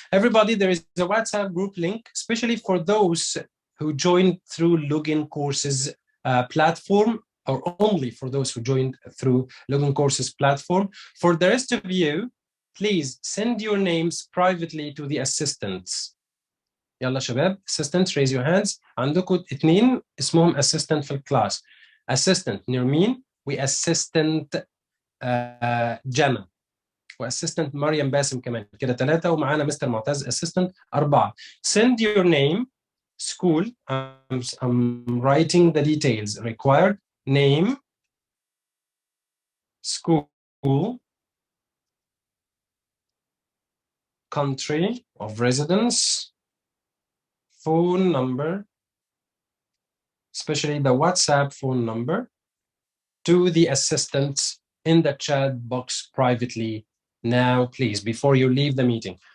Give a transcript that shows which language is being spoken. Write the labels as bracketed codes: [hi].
[en] Everybody, there is a WhatsApp group link, especially for those who joined through Login Courses platform, or only for those who joined through Login Courses platform. For the rest of you, please send your names privately to the assistants. [ar] يلا شباب, [en] assistants, raise your hands. [ar] عندكم 2 اسمهم assistant في الكلاس. Assistant نرمين و-assistant جنى و-assistant مريم باسم كمان. كده 3 ومعانا مستر معتز assistant 4. [en] Send your name school. I'm writing the details required. Name, school, country of residence, phone number, especially the WhatsApp phone number, to the assistants in the chat box privately now, please, before you leave the meeting.